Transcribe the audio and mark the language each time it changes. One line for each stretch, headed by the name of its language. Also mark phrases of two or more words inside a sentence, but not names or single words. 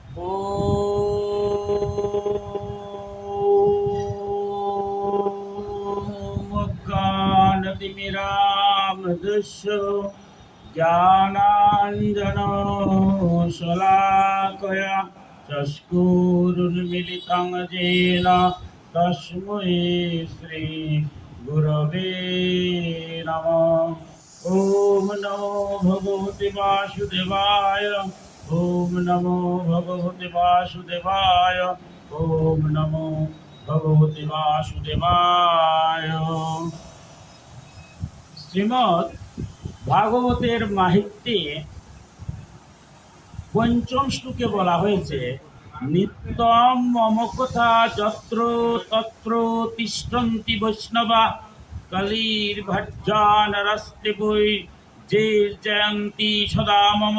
Sanskrit: ॐ ज्ञानतिमिरामृतस्य ज्ञानाञ्जनशलाकया चक्षुरुन्मिलितं येन तस्मै श्रीगुरवे नमः। ॐ नमो भगवते वासुदेवाय। ओम नमो भगवते वासुदेवाय। ओम नमो भगवते वासुदेवाय।
Bangla: শ্রীমদ্ ভাগবতের মাহিত্যে পঞ্চম শ্লোকে বলা হয়েছে,
Sanskrit: নিত্যম মম কথা যত্র তত্র তিষ্ঠন্তি বৈষ্ণবা কলির ভজ্জানরস্তে বৈ যে জয়ন্তি সদা মম।